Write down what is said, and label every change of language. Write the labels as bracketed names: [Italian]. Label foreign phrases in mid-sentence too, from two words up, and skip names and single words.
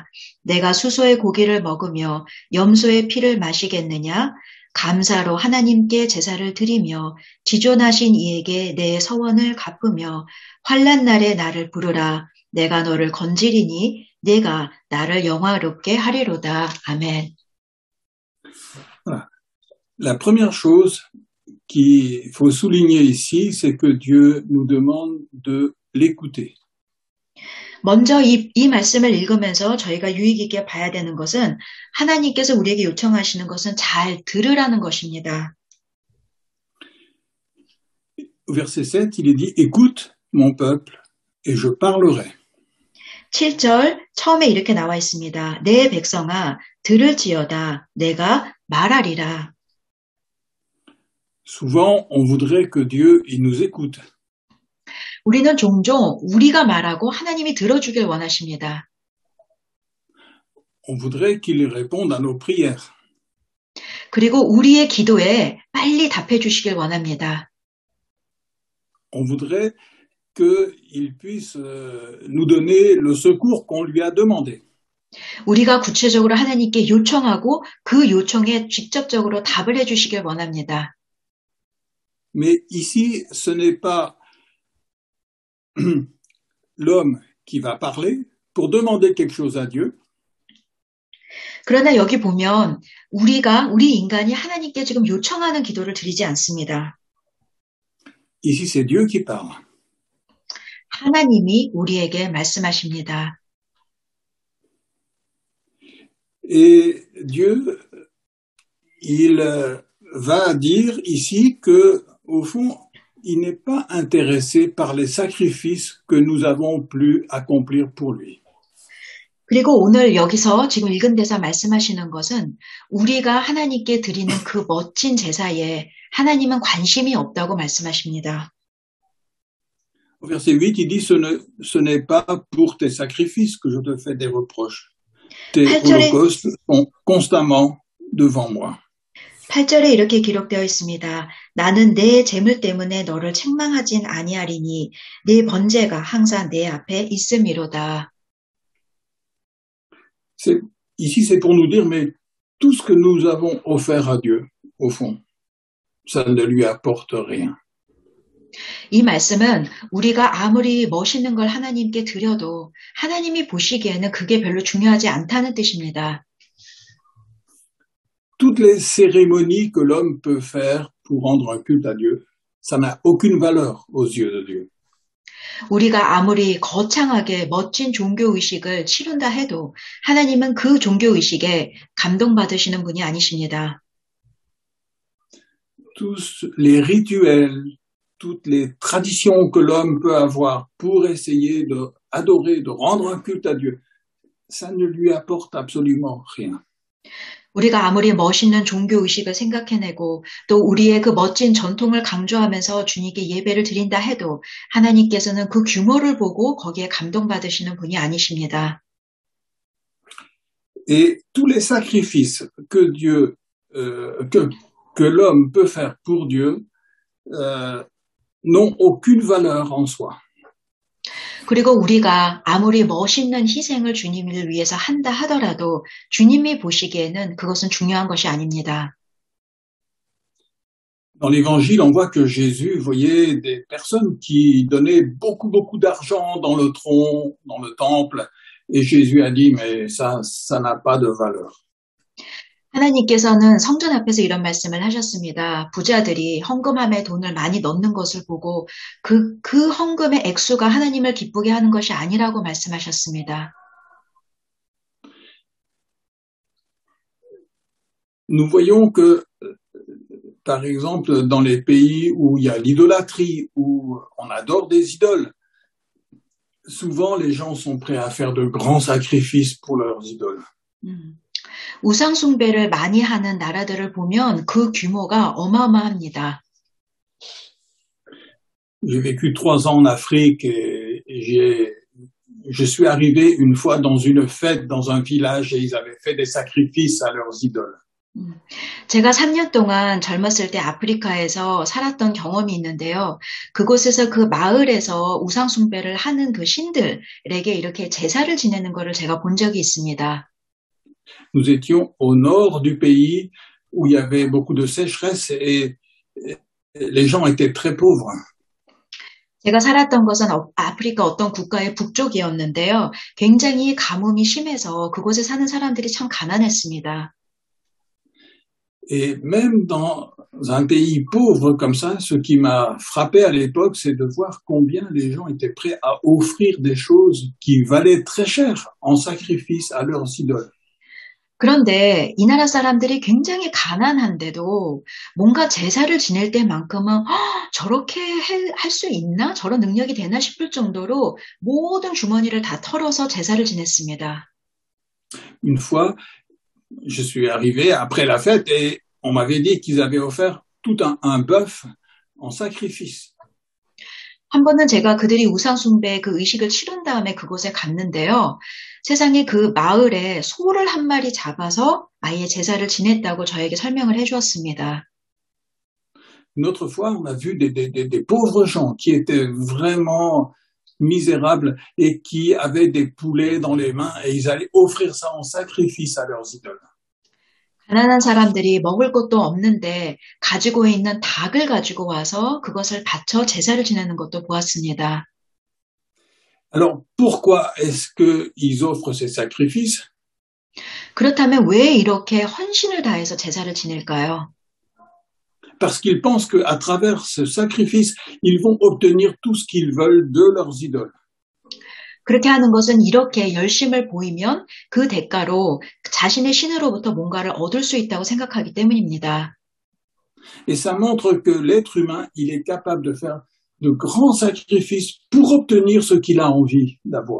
[Korean] 내가 수소의 고기를 먹으며 염소의 피를 마시겠느냐? 감사로 하나님께 제사를 드리며 지존하신 이에게 내 서원을 갚으며 환난 날에 나를 부르라. 내가 너를 건지리니 내가 나를 영화롭게 하리로다. 아멘. [French] Voilà. La première chose qu'il faut souligner ici, c'est que Dieu nous demande de l'écouter. [Korean] 먼저 이 말씀을 읽으면서 저희가 유익 있게 봐야 되는 것은 하나님께서 우리에게 요청하시는 것은 잘 들으라는 것입니다. [French] Verset 7, il est dit, écoute mon peuple et je parlerai. [Korean] 7절 처음에 이렇게 나와 있습니다. 내 백성아 들을지어다 내가 말하리라. [French] Souvent, on voudrait que Dieu il nous écoute. [Korean] 우리는 종종 우리가 말하고 하나님이 들어주길 원하십니다. [French] On voudrait qu'il réponde à nos prières. [Korean] 그리고 우리의 기도에 빨리 답해 주시길 원합니다. [French] On voudrait qu'il puisse nous donner le secours qu'on lui a demandé. [Korean] 우리가 구체적으로 하나님께 요청하고 그 요청에 직접적으로 답을 해 주시길 원합니다. [French] Mais ici, ce n'est pas l'homme qui va parler pour demander quelque chose à Dieu. [Korean] 그러나 여기 보면 우리 인간이 하나님께 지금 요청하는 기도를 드리지 않습니다. [French] Ici, c'est Dieu qui parle. [Korean] 하나님이 우리에게 말씀하십니다. [French] Et Dieu, il va dire ici que, au fond, il n'est pas intéressé par les sacrifices que nous avons pu accomplir pour lui. [Korean] 그리고 오늘 여기서 지금 읽은 데서 말씀하시는 것은 우리가 하나님께 드리는 그 멋진 제사에 하나님은 관심이 없다고 말씀하십니다. [French] Au verset 8, il dit, ce n'est pas pour tes sacrifices que je te fais des reproches. Tes holocaustes sont constamment devant moi. [Korean] 8절에 이렇게 기록되어 있습니다. 나는 내 재물 때문에 너를 책망하진 아니하리니 네 번제가 항상 내 앞에 있음이로다. [French] Ici, c'est pour nous dire, mais tout ce que nous avons offert à Dieu, au fond, ça ne lui apporte rien. [Korean] 이 말씀은 우리가 아무리 멋있는 걸 하나님께 드려도 하나님이 보시기에는 그게 별로 중요하지 않다는 뜻입니다. [French] Toutes les cérémonies que l'homme peut faire pour rendre un culte à Dieu, ça n'a aucune valeur aux yeux de Dieu. [Korean] 우리가 아무리 거창하게 멋진 종교의식을 치룬다 해도 하나님은 그 종교의식에 감동받으시는 분이 아니십니다. [French] Tous les rituels, toutes les traditions que l'homme peut avoir pour essayer d'adorer, de rendre un culte à Dieu, ça ne lui apporte absolument rien. [Korean] 우리가 아무리 멋있는 종교의식을 생각해내고 또 우리의 그 멋진 전통을 강조하면서 주님께 예배를 드린다 해도 하나님께서는 그 규모를 보고 거기에 감동받으시는 분이 아니십니다. [French] Et tous les sacrifices que Dieu, que l'homme peut faire pour Dieu, n'ont aucune valeur en soi. [Korean] 그리고 우리가 아무리 멋있는 희생을 주님을 위해서 한다 하더라도 주님이 보시기에는 그것은 중요한 것이 아닙니다. [French] Dans l'évangile, on voit que Jésus voyait des personnes qui donnaient beaucoup d'argent dans le tronc, dans le temple, et Jésus a dit, mais ça n'a pas de valeur. [Korean] 하나님께서는 성전 앞에서 이런 말씀을 하셨습니다. 부자들이 헌금함에 돈을 많이 넣는 것을 보고 그 헌금의 액수가 하나님을 기쁘게 하는 것이 아니라고 말씀하셨습니다. [French] Nous voyons que, par exemple, dans les pays où il y a l'idolâtrie, où on adore des idoles, souvent les gens sont prêts à faire de grands sacrifices pour leurs idoles. [Korean] 우상 숭배를 많이 하는 나라들을 보면 그 규모가 어마어마합니다. [French] J'ai vécu 3 ans en Afrique et je suis arrivé une fois dans une fête dans un village et ils avaient fait des sacrifices à leurs idoles. [Korean] 제가 3년 동안 젊었을 때 아프리카에서 살았던 경험이 있는데요. 그곳에서 그 마을에서 우상 숭배를 하는 그 신들에게 이렇게 제사를 지내는 것을 제가 본 적이 있습니다. [French] Nous étions au nord du pays où il y avait beaucoup de sécheresse et les gens étaient très pauvres. [Korean] 제가 살았던 것은 아프리카 어떤 국가의 북쪽이었는데요. 굉장히 가뭄이 심해서 그곳에 사는 사람들이 참 가난했습니다. [French] Et même dans un pays pauvre comme ça, ce qui m'a frappé à l'époque, c'est de voir combien les gens étaient prêts à offrir des choses qui valaient très cher en sacrifice à leurs idoles. [Korean] 그런데 이 나라 사람들이 굉장히 가난한데도 뭔가 제사를 지낼 때만큼은 저렇게 할 수 있나? 저런 능력이 되나 싶을 정도로 모든 주머니를 다 털어서 제사를 지냈습니다. [French] Une fois, je suis arrivé après la fête et on m'avait dit qu'ils avaient offert tout un bœuf en sacrifice. [Korean] 한 번은 제가 그들이 우상 숭배의 그 의식을 치른 다음에 그곳에 갔는데요. 세상에 그 마을에 소를 한 마리 잡아서 아예 제사를 지냈다고 저에게 설명을 해주었습니다. [French] Une autre fois, on a vu des pauvres gens qui étaient vraiment misérables et qui avaient des poulets dans les mains et ils allaient offrir ça en sacrifice à leurs idoles. [Korean] 가난한 사람들이 먹을 것도 없는데 가지고 있는 닭을 가지고 와서 그것을 바쳐 제사를 지내는 것도 보았습니다. [French] Alors, pourquoi est-ce qu'ils offrent ces sacrifices? [Korean] 그렇다면 왜 이렇게 헌신을 다해서 제사를 지낼까요? [French] Parce qu'ils pensent qu'à travers ce sacrifice, ils vont obtenir tout ce qu'ils veulent de leurs idoles. [Korean] 그렇게 하는 것은 이렇게 열심을 보이면 그 대가로 자신의 신으로부터 뭔가를 얻을 수 있다고 생각하기 때문입니다. [French] Et ça montre que l'être humain, il est capable de faire de grands sacrifices pour obtenir ce qu'il a envie d'avoir.